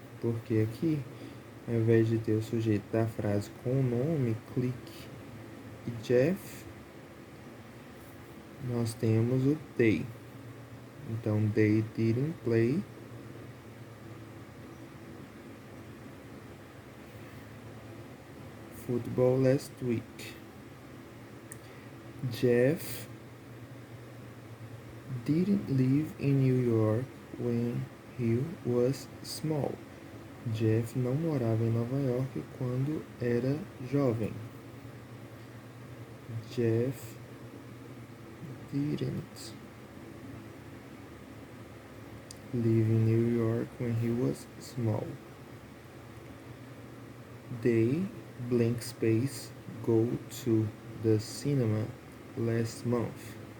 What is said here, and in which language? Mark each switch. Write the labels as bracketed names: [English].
[Portuguese] Porque aqui, ao invés de ter o sujeito da frase com o nome, Click e Jeff, nós temos o they. Então, [English] they didn't play football last week. Jeff didn't live in New York when he was small. [Portuguese] Jeff não morava em Nova York quando era jovem. [English] Jeff didn't live in New York when he was small. They blank space go to the cinema last month.